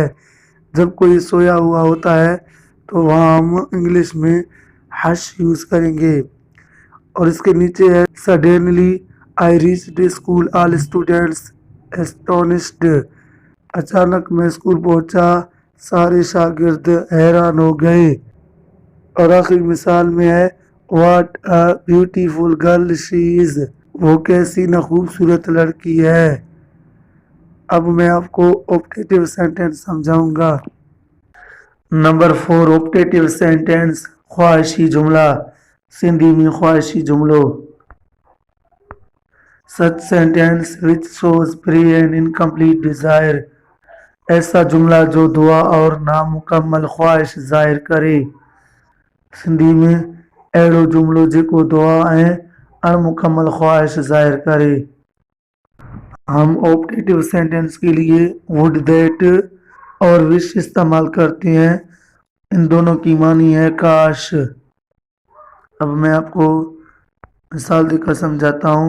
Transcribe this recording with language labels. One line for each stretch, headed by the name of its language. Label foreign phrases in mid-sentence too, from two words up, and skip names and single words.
Urdu: جب کوئی سویا ہوا ہوتا ہے تو وہاں ہم انگلش میں
English: hush use
Urdu: کریں گے. اور اس کے نیچے ہے
English: Suddenly I reached school all students astonished,
Urdu: اچانک میں سکول پہنچا، سارے شاگرد حیران ہو گئے. اور آخری مثال میں ہے
English: What a beautiful girl she is,
Urdu: وہ کیسی نہ خوبصورت لڑکی ہے. اب میں آپ کو
English: optative sentence
Urdu: سمجھاؤں گا.
English: Number 4 optative sentence,
Urdu: خواہشی جملہ.
Sindhi: सिंधी में ख्वाहिशी जुमलो।
English: Such sentence which shows pray and incomplete desire,
Urdu: ایسا جملہ جو دعا اور نامکمل خواہش ظاہر کرے.
Sindhi: सिंधी में अहिड़ो जुमिलो जेको दुआ ऐं अणमुकम्मल ख्वाहिश जाहिर करे।
Urdu: ہم
English: optative sentence
Urdu: کے لیے
English: would that
Urdu: اور وش استعمال کرتے ہیں. ان دونوں کی معنی ہے کاش. اب میں آپ کو مثال دے کر سمجھاتا ہوں.